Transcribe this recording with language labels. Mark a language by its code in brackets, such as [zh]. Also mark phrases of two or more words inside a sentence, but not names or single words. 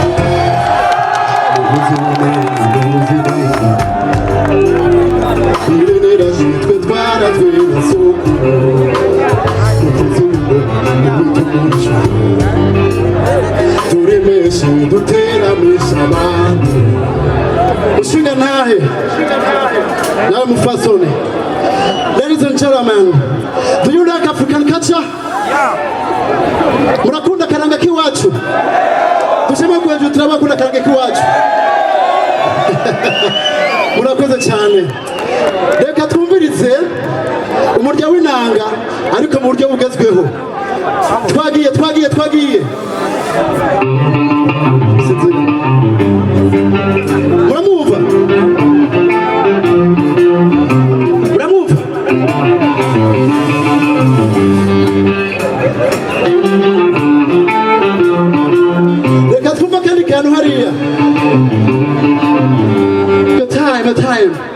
[rn] irenera zitwe twarazwe na sokuru turemeshe duteramisha abandi ushinga ntahe nawe mufasoni. [en] Ladies and gentlemen, do you like African culture? [rn] Murakunda karanga kiwacu? [sw] Tusema kwetu [rn] turabakunda karanga kiwacu. Murakoze cyane. Reka twumvirize umurya w'inanga ariko mu buryo bugezweho. Twagiye muramwumva reka twumva kandi kantu hariya a time